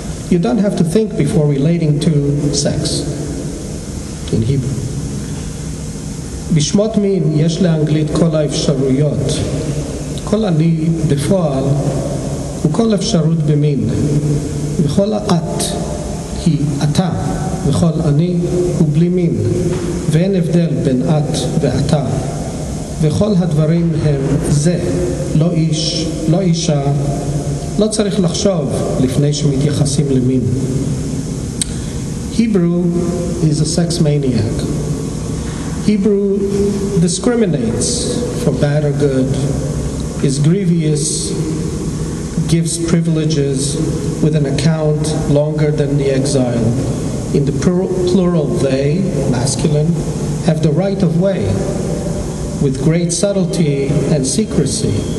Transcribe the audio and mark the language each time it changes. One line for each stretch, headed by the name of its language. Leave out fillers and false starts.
English: You don't have to think before relating to sex in Hebrew.
Hebrew: בשמות מין יש לאנגלית כל האפשרויות. כל אני בפועל הוא כל אפשרות במין. וכל את היא אתה, וכל אני הוא בלי מין. ואין הבדל בין את ואתה. וכל הדברים הם זה, לא איש, לא אישה. לא צריך לחשוב לפני שמתייחסים למין.
English: Hebrew is a sex maniac. Hebrew discriminates for bad or good, is grievous, gives privileges with an account longer than the exile. In the plural they, masculine, have the right of way, with great subtlety and secrecy.